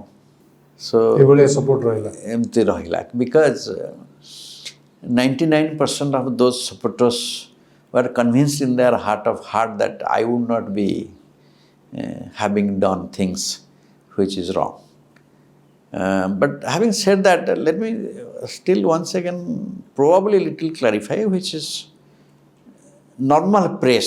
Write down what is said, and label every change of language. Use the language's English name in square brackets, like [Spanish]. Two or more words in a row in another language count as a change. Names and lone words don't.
[English] So [Odia] ଏଭଳିଆ ସପୋର୍ଟ ରହିଲା। ଏମିତି ରହିଲା [English] because 99% of those supporters were convinced in their heart of heart that I would not be having done things which is wrong. But having said that, let me still once again probably little clarify, which is normal press.